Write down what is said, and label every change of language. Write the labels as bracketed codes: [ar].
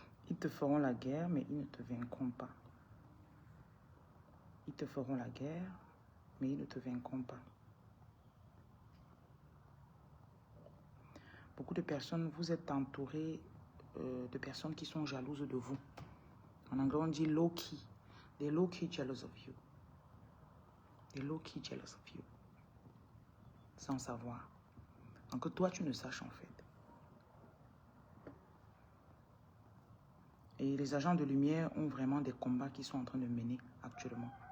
[fr] Ils te feront la guerre, mais ils ne te vaincront pas. Ils te feront la guerre, mais ils ne te vaincront pas. Beaucoup de personnes, vous êtes entourés de personnes qui sont jalouses de vous. En anglais, on dit low-key. [en] They're low-key jealous of you. They're low-key jealous of you. [fr] Sans savoir. Donc que toi, tu ne saches en fait. Et les agents de lumière ont vraiment des combats qu'ils sont en train de mener actuellement.